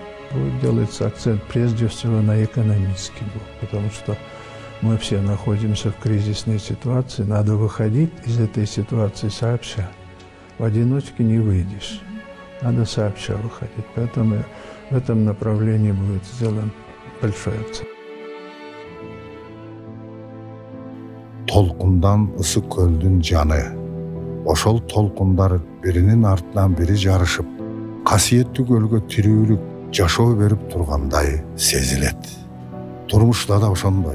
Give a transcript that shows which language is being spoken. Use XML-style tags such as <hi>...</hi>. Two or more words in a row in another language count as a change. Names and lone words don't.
<ru>Делается акцент прежде всего на экономический блок, потому что мы все находимся в кризисной ситуации, надо выходить из этой ситуации сообща. В одиночке не выйдешь, надо сообща выходить, поэтому в этом направлении будет сделан большой акцент.</ru> <ky>Толкундан ысы көлдүн жаны. Ошол толкундар биринин артынан бири жарышып, касиеттүү көлгө тирүүлүк жашоо берип тургандай сезилет. Турмушта да ошондой.</ky>